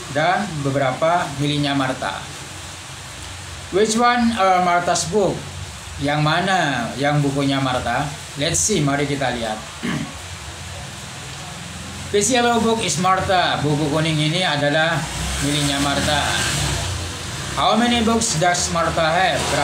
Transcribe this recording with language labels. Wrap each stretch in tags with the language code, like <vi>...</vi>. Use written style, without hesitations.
<id>Dan beberapa miliknya Martha.</id> <en>Which one are Martha's book?</en> <id>Yang mana yang bukunya Martha?</id> <en>Let's see,</en> <id>mari kita lihat.</id> <en>This yellow book is Martha.</en> <id>Buku kuning ini adalah miliknya Martha.</id> <en>How many books does Martha have?</en>